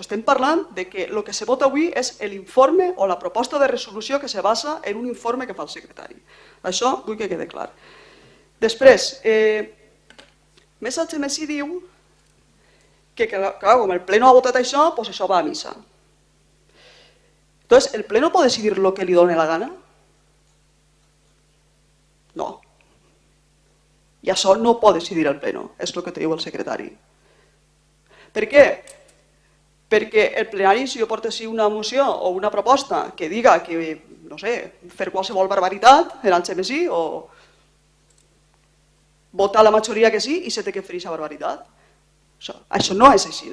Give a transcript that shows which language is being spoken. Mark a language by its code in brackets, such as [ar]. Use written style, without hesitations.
[ca] Estem parlant de que el que se vota avui és l'informe o la proposta de resolució que se basa en un informe que fa el secretari. Això vull que quede clar. Després, més el HMSI diu que com el pleno ha votat això, doncs això va a missa. [es] Entonces, ¿el pleno puede decidir lo que le done la gana? No. [ca] I això no pot decidir el pleno, és el que te diu el secretari. Per què? Perquè el plenari, si jo portessi una moció o una proposta que diga que, no sé, fer qualsevol barbaritat en el HMSI o votar la majoria que sí i se té que fer aquesta barbaritat. Això no és així.